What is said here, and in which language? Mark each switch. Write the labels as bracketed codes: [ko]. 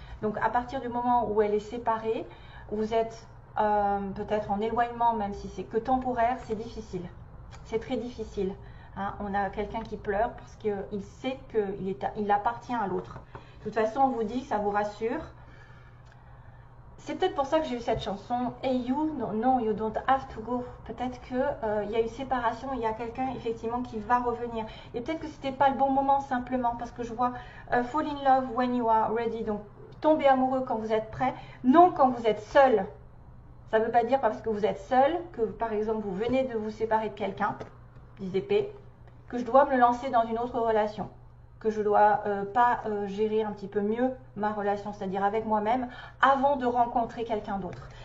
[fr] Donc, à partir du moment où elle est séparée, vous êtes peut-être en éloignement, même si c'est que temporaire, c'est difficile. C'est très difficile. Hein, on a quelqu'un qui pleure parce qu'il sait qu'il appartient à l'autre. De toute façon, on vous dit, ça vous rassure. C'est peut-être pour ça que j'ai eu cette chanson. [en] Hey you, no, you don't have to go. [fr] Peut-être qu'il y a eu séparation, il y a quelqu'un effectivement qui va revenir. Et peut-être que c'était pas le bon moment simplement parce que je vois [en] fall in love when you are ready. [fr] Donc tomber amoureux quand vous êtes prêt, non quand vous êtes seul. Ça ne veut pas dire parce que vous êtes seul que par exemple vous venez de vous séparer de quelqu'un, 10 d'épée, que je dois me lancer dans une autre relation, que je dois pas gérer un petit peu mieux ma relation, c'est-à-dire avec moi-même, avant de rencontrer quelqu'un d'autre.